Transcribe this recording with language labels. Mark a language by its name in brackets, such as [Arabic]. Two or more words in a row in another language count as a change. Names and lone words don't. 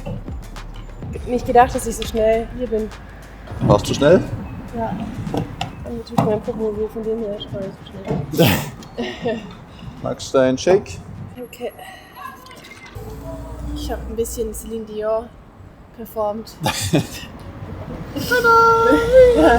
[German] Nicht gedacht, dass ich so schnell hier bin. Warst du schnell? Ja. Und natürlich mein Puppenmobil, von dem her ist gar nicht so schnell. Magst du einen Shake? Okay. Ich habe ein bisschen Celine Dion performt. Tada! [Japanese] はい。 [German] Ja, genau. 一緒にrausfliegen. [Japanese] はい。 [German] Ein bisschen rausfliegen. [Japanese] はい。 [German] Ein bisschen rausfliegen.